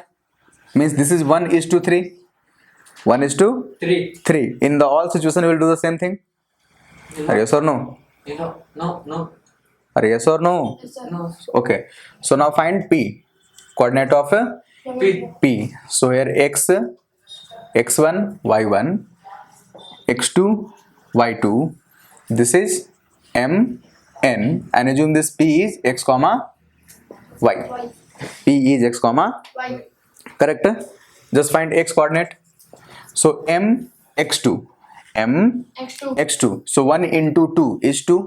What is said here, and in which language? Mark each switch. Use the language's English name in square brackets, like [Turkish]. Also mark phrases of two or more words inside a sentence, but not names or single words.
[English] Means this is 1 is to 3. 1 is to 3. In the all situation we will do the same thing. Are yes or no? No. Are yes or no? Yes, sir. No. Okay. So now find P. Coordinate of P. So here x, x1, y1, x2, y2. This is m, n, and assume this P is x comma y. Y. P is x comma. Y. Correct? Just find x coordinate. So m, x2. M, X2. x2. So 1 into 2 is 2